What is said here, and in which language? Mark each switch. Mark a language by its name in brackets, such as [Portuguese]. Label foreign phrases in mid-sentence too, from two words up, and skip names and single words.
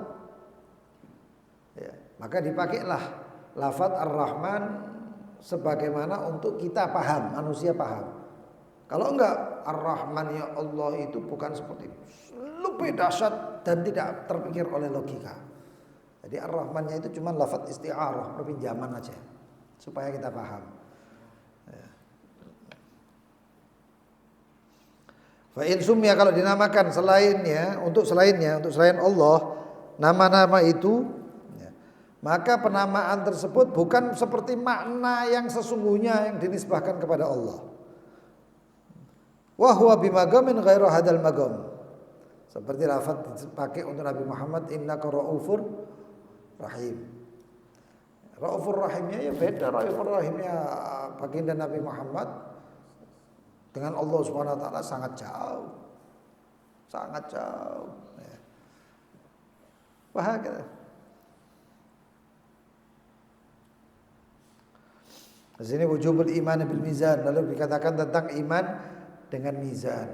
[Indonesian] Ya, maka dipakailah lafaz Ar-Rahman sebagaimana untuk kita paham, manusia paham. Kalau enggak, Ar-Rahman ya Allah itu bukan seperti itu, lebih dahsyat dan tidak terpikir oleh logika. Jadi Ar-Rahmannya itu cuma lafaz isti'arah, perpinjaman aja supaya kita paham. [Arabic] فإن سُمّي, [Indonesian] kalau dinamakan selainnya, untuk selain Allah, nama-nama itu, maka penamaan tersebut bukan seperti makna yang sesungguhnya yang dinisbahkan kepada Allah. [Arabic] وهو بمقام غير هذا المقام. [Indonesian] Seperti lafaz dipakai untuk Nabi Muhammad, [Arabic] إنك رؤوف رحيم. [Indonesian] Raufur rahimnya ya beda, raufur rahimnya baginda Nabi Muhammad dengan [Arabic] الله سبحانه وتعالى [Indonesian] sangat jauh. Sangat jauh. Bahagia. Di sini [Arabic] وجوب الإيمان بالميزان, [Indonesian] lalu dikatakan tentang iman dengan mizan.